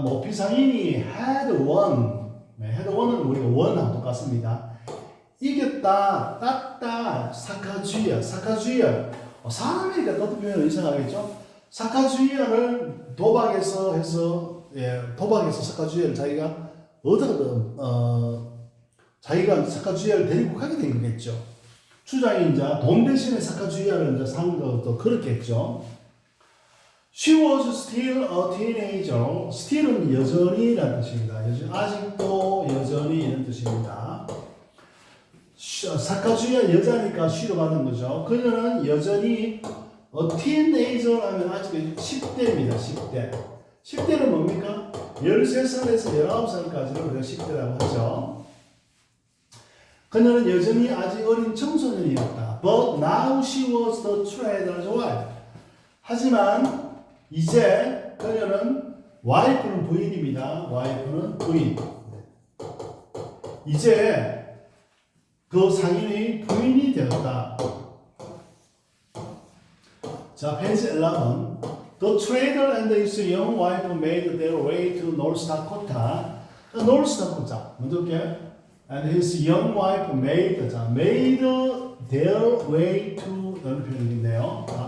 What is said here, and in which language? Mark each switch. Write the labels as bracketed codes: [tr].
[ko] 모피상인이 had won. 네, had won은 우리가 won하고 똑같습니다. 이겼다, 땄다, 사카주이야, 사카주이야. 사람이니까 뜻표현을 이상하겠죠? 사카주이야를 도박에서 해서 도박에서 사카주이야를 자기가 얻어든 자기가 사카주이야를 데리고 가게 된 거겠죠. 주장이 이제 돈 대신에 사카주이야를 이제 산 것도 그렇겠죠. [en] She was still a teenager. [ko] Still은 여전히라는 뜻입니다. 아직도 여전히 이런 뜻입니다. 사카주이야 여자니까 she로 받은 거죠. 그녀는 여전히 a teenager 하면 아직 10대입니다. 10대. 10대는 뭡니까? 13살에서 19살까지를 우리가 10대라고 하죠. 그녀는 여전히 아직 어린 청소년이었다. [en] But now she was the trader's wife. [ko] 하지만 이제 그녀는 와이프는 부인입니다. 와이프는 부인. 이제 그 상인의 부인이 되었다. 자, 페이지 11. [en] The trader and his young wife made their way to North Dakota. [ko] North Dakota. 먼저 볼게요. [en] And his young wife made their way to [ko] 이런 표현인데요.